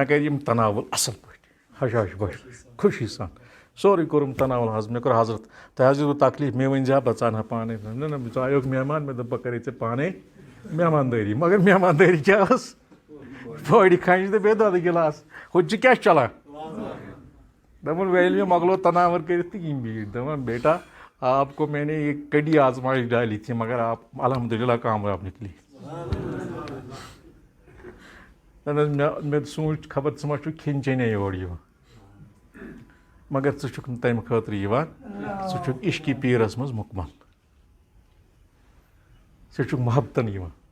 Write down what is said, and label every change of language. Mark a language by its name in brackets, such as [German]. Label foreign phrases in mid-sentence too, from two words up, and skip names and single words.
[Kashmiri] کَرِ یِم تناوُل اَصٕل پٲٹھۍ حشاش بش خوشی سان سورُے کوٚرُم تناوُل حظ مےٚ کوٚر حضرت تۄہہِ حظ دیُتوٕ تکلیٖف مےٚ ؤنۍ زِ بہٕ ژانہٕ ہا پانَے نہ نہ ژٕ آیوکھ مہمان مےٚ دوٚپ بہٕ کَرے ژےٚ پانَے مہماندٲری مگر مہماندٲری کیٛاہ ٲس پھٲڑِ کھنٛجہِ تہٕ بیٚیہِ دۄدٕ گِلاس ہُتہِ چھِ کیٛاہ چھُ چلان دوٚپُن ییٚلہِ مےٚ مۄکلو تناور کٔرِتھ تہٕ یِم بیٖٹھۍ دوٚپُن [Urdu] بیٹا آپ کو میں نے یہ کڑی آزمائش ڈالی تھی مگر آپ الحمد للہ کامیاب نکلی [Kashmiri] مےٚ سوٗنٛچ خبر ژٕ ما چھُکھ کھٮ۪ن چٮ۪نے یور یِوان مگر ژٕ چھُکھ نہٕ تَمہِ خٲطرٕ یِوان ژٕ چھُکھ عشقی پیٖرَس منٛز مُکمل ژٕ چھُکھ محبتن یِوان